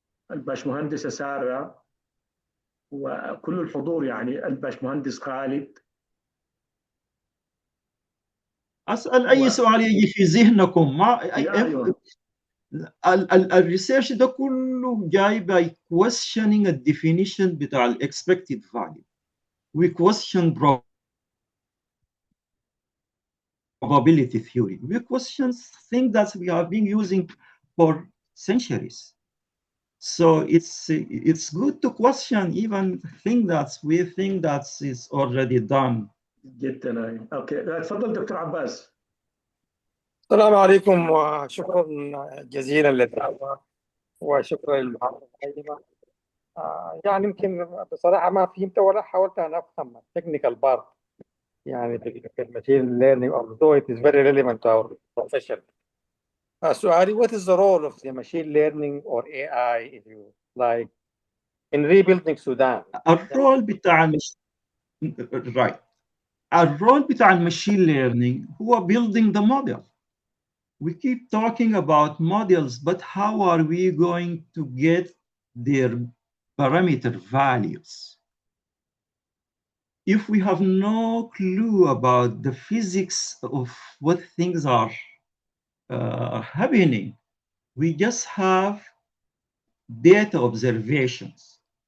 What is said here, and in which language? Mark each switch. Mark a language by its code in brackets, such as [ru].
[ar] والباشمهندسة سارة وكل الحضور يعني، الباشمهندس خالد. أسأل أي سؤال يجي في ذهنكم. ما أيوة. الريسيرش ده كله جاي [en] by questioning a definition [ar] بتاع ال expected value. [en] We question probability theory. We question things that we have been using for centuries. So it's good to question even thing that we think that is already done. [ar] جدا. اوكي تفضل دكتور عباس. السلام عليكم وشكرا جزيلا للدعوة وشكرا للمحاضرة القيمة. يعني يمكن بصراحة ما فهمت ولا حاولت أن أفهم التكنيكال بارت يعني في الماشين ليرنينج [en] although it is very relevant to our profession. [ar] سؤالي [en] what is the role of the machine learning or AI if you like in rebuilding Sudan? [ar] الرول بتاع right. الرول بتاع الماشين ليرنينج هو [en] building the model. We keep talking about models, but how are we going to get their parameter values? If we have no clue about the physics of what things are happening, we just have data observations.